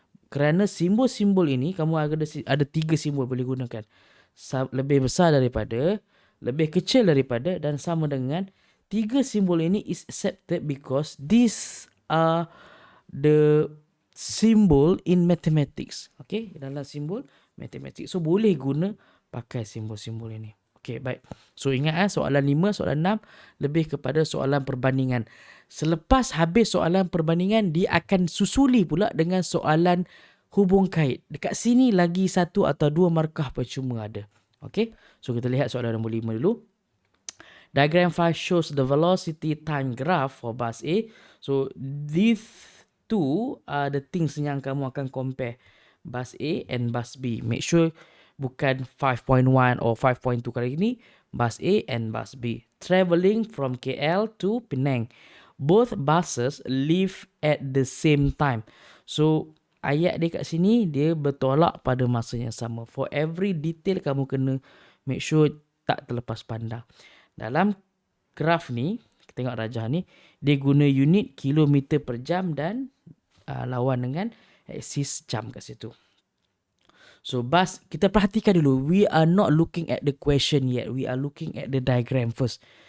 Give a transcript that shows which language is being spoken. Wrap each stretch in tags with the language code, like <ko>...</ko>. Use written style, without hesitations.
<ms>Kerana simbol-simbol ini kamu ada 3 simbol boleh gunakan. Lebih besar daripada, lebih kecil daripada dan sama dengan.</ms> <en>3 simbol ini is accepted because these are the symbol in mathematics.</en> <ms>Okay, dalam simbol matematik.</ms> <en>So boleh guna pakai simbol-simbol ini.</en> <ms>Okay, baik. So ingat soalan 5, soalan 6 lebih kepada soalan perbandingan. Selepas habis soalan perbandingan, dia akan susuli pula dengan soalan hubung kait. Dekat sini lagi 1 atau 2 markah percuma ada. Okay, so kita lihat soalan nombor 5 dulu.</ms> <en>Diagram 5 shows the velocity time graph for bus A. So these two are the things yang kamu akan compare. Bus A and bus B. Make sure bukan 5.1 or 5.2 kali ini. Bus A and bus B. Travelling from KL to Penang. Both buses leave at the same time.</en> <ms>So ayat dia kat sini dia bertolak pada masa yang sama. For every detail kamu kena make sure tak terlepas pandang. Dalam graf ni, kita tengok rajah ni, dia guna unit kilometer per jam dan lawan dengan aksis jam kat situ.</ms> <en>So bus, kita perhatikan dulu, we are not looking at the question yet. We are looking at the diagram first.</en>